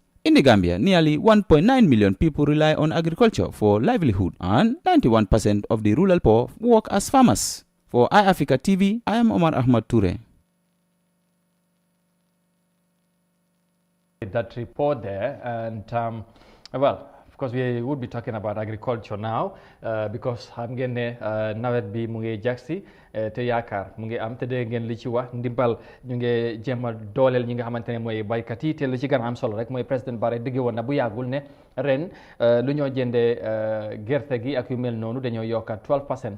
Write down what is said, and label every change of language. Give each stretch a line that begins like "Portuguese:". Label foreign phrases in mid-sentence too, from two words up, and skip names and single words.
English: In the Gambia, nearly 1.9 million people rely on agriculture for livelihood, and 91% of the rural poor work as farmers. For iAfrica TV, I am Omar Ahmad Toure. That report there, and well, of course we would be talking about agriculture now because
Wolof: xam ngeen ne nawet bi mu ngi jagsi te yaakaar mu ngi am te dégg ngeen li ci wax ndimbal ñu ngi jéem a dooleel ñi nga xamante ne mooy baykat yi te li ci gën a am solo rek mooy président Barrow digge woon na bu yàggul ne ren lu ñoo jëndee gerte gi ak yu mel noonu dañoo yokka 12%